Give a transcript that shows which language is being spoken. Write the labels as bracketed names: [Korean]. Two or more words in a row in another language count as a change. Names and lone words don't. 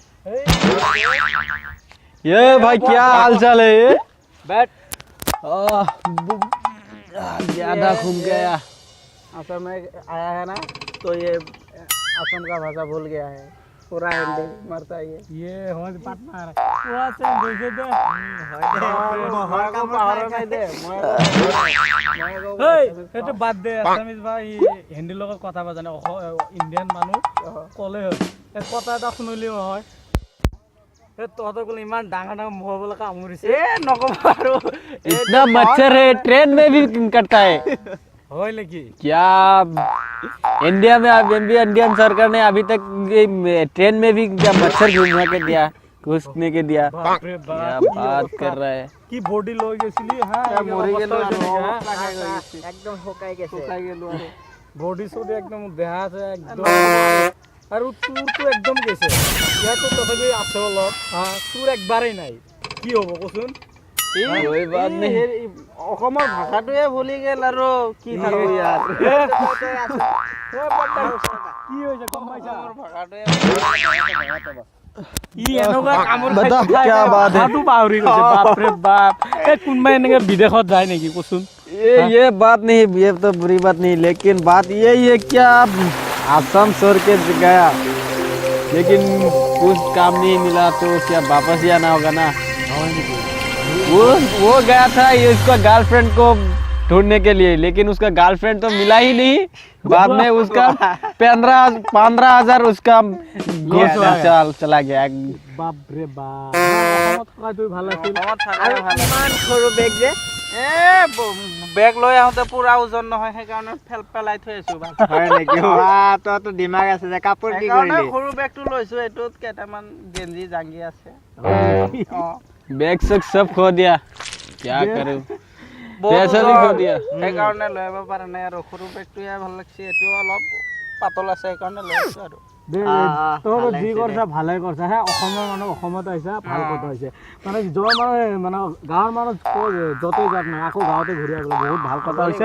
[Hindi] ये भाई क्या हाल चाल है? ये बैठ। ज्यादा घूम गया। असम में आया है ना, तो ये असम का भाषा भूल गया है, पूरा हिंदी मरता है [Assamese] ये হয় পাৰ্টনাৰ। সেইটো বাদ দে, আছামিজ বা হিন্দীৰ লগত কথা নাজানে, ইণ্ডিয়ান মানুহ ক'লে হ'ল। কথা এটা শুনিলেও হয়। তহঁতৰ বোলে ইমান ডাঙৰ মুখ বোলে কামুৰিছে। नकब आरो [Hindi] इतना मच्छर है, ट्रेन में भी कटता है। [Assamese] হয় নেকি? [Hindi] क्या इंडिया में इंडियन सरकार ने अभी तक ट्रेन में भी क्या मच्छर घूमने के दिया, घुसने के दिया? क्या बात कर रहा है? [Assamese] কি বডি লৈ গৈছিলি? একদম শুকাই গেছে। বডি চডি একদম বেয়া আছে একদম। আৰু তোৰটো একদম গৈছে। ইয়াতো তথাপি আছে অলপ, তোৰ একবাৰেই নাই। কি হ'ব কচোন? [Hindi] कोई बात नहीं। [Assamese] অসমৰ ভাষাটোৱে ভুলি গেল আৰু কি থাকো ইয়াৰ। কি হৈছে গম পাইছা? ভাষাটোৱে ই এনেকুৱা কামোৰ [Hindi] बता क्या बात है? [Assamese] খাইটো পাহৰি গৈছে। বাপৰে বাপ। এই কোনোবাই এনেকে বিদেশত যায় নেকি কচোন? [Hindi] ये बात नहीं, ये तो बुरी बात नहीं, लेकिन बात ये है क्या असम छोड़ के गया, लेकिन कुछ काम नहीं मिला तो क्या वापस ही आना होगा ना। वो गया था ये उसका गर्लफ्रेंड को ढूंढने के लिए, लेकिन उसका गर्लफ्रेंड तो मिला ही नहीं। बाद में उसका 15,000 उसका चला गया। [Assamese] বাপৰে বাপ। অসমত থকাটোই ভাল আছিল। আৰু ইমান সৰু বেগ যে। বেগ লৈ আহোঁতে পুৰা ওজন নহয়, সেইকাৰণে পেলাই থৈ আছো। হয় নেকি? তইতো দিমাগ আছে যে, কাপোৰ কি কৰিলি? সৰু বেগটো লৈছো, এইটোত কেইটামান গেঞ্জি জাংগি আছে। [Hindi] बैग सब खो दिया, क्या करूं, पैसा भी खो दिया। [Assamese] সেইকাৰণে লৈ আহিব পৰা নাই আৰু। সৰু বেগটোৱে ভাল লাগছে, এইটো অলপ পাতল আছে, সেইকাৰণে লৈ আহিছো আৰু। তহঁতে যি কৰিছা ভালে কৰিছা। অসমৰ মানুহ অসমত আহিছা, ভাল কথা হৈছে। মানে মানে গাঁৱৰ মানুহ য'তে যাক নাই, আকৌ গাঁৱতে ঘূৰি আহিবলৈ বহুত ভাল কথা হৈছে।